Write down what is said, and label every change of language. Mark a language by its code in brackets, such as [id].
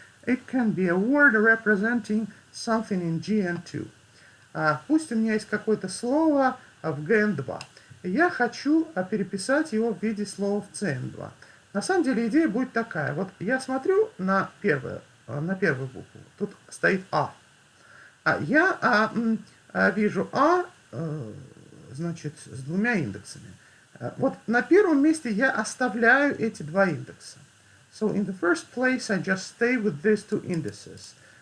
[en] It can be a word representing something in G and 2. [ru] Пусть у меня есть какое-то слово в GN2. Я хочу переписать его в виде слова в CN2. На самом деле идея будет такая. Вот я смотрю на первую букву. Тут стоит А. Я вижу А, значит, с двумя индексами. Вот на первом месте я оставляю эти два индекса. [en] So in the first place, I just stay with these two indices.